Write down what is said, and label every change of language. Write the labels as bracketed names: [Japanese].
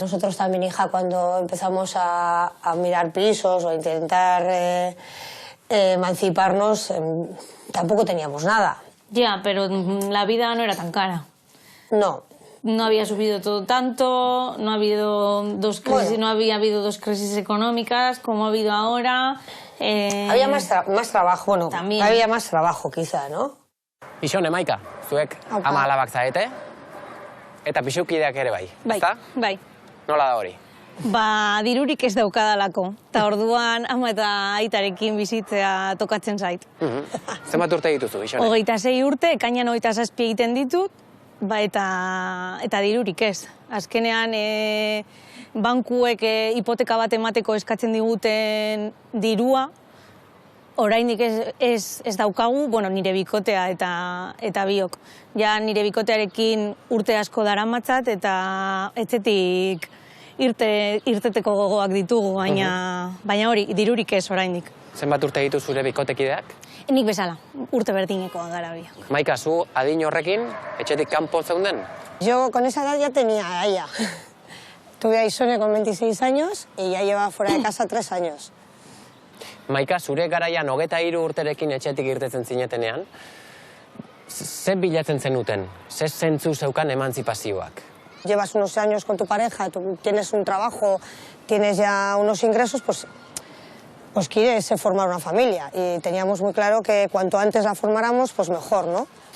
[Spanish] Nosotros también, hija, cuando empezamos a mirar pisos o a intentar emanciparnos, tampoco teníamos nada. Ya, pero la vida no era tan cara. No. No había subido todo tanto, no había habido dos crisis económicas como ha habido ahora. Había más trabajo, bueno, también. Había más trabajo quizá, ¿no? [Basque] Ixone, Maika, zuek ama alabak zaete, eta pixukideak ere bai, ezta? Bai. Nola da hori? Dirurik ez daukadalako, eta orduan ama eta aitarekin bizitzea tokatzen zait. Zenbat urte dituzu, Ixone? 26 urte, ekainan 27 egiten ditut, eta dirurik ez. Azkenean, bankuek hipoteka bat emateko eskatzen diguten dirua, oraindik ez daukagu, bueno, nire bikotea eta biok. Ja, nire bikotearekin urte asko daramatzat eta etxetik irteteko gogoak ditugu, baina hori, dirurik ez oraindik. Zenbat urte ditu zure bikotekideak? Nik bezala, urte berdinekoa gara biak. Maika, zu adin horrekin, etxetik kanpo zeunden? [Spanish] Yo con esa edad ya tenía a ella. Tuve a Ixone con 26 años y ya lleva fuera de casa 3 años. [Basque] Maika, zure garaian 23 urterekin etxetik irtetzen zinetenean, ze bilatzen zenuten? Ze zentzu zeukan emantzipazioak? [Spanish] Llevas unos años con tu pareja, tú tienes un trabajo, tienes ya unos ingresos, pues quieres formar una familia. Y teníamos muy claro que cuanto antes la formáramos, pues mejor, ¿no?